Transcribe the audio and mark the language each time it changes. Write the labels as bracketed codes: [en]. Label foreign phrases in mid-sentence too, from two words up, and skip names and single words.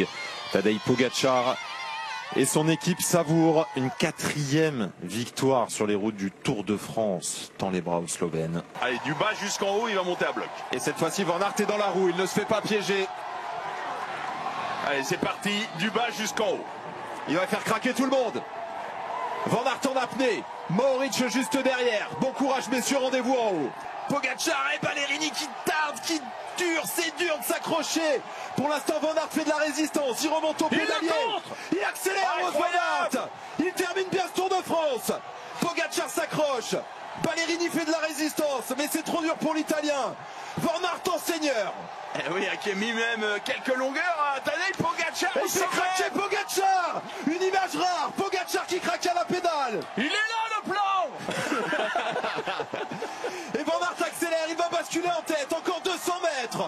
[fr] Tadej Pogačar et son équipe savourent une 4e victoire sur les routes du Tour de France, tend les bras aux Slovènes. Allez, du bas jusqu'en haut, il va monter à bloc. Et cette fois-ci, Van Aert est dans la roue, il ne se fait pas piéger. Allez, c'est parti, du bas jusqu'en haut. Il va faire craquer tout le monde. Van Aert en apnée, Mohoric juste derrière. Bon courage messieurs, rendez-vous en haut. Pogačar et Ballerini qui tardent, qui durent, c'est dur de s'accrocher. Pour l'instant Van Aert fait de la résistance, il remonte au pédalier. Il accélère Van Aert. Il termine bien ce Tour de France. Pogačar s'accroche. Ballerini fait de la résistance, mais c'est trop dur pour l'Italien. Van Aert en seigneur. Eh oui, qui a mis même quelques longueurs à Tadej Pogačar. Et c'est craqué Pogačar. Une image rare, Pogačar qui craque à la pédale. Il est là le plan. Et Van Aert accélère, il va basculer en tête, encore 200 mètres.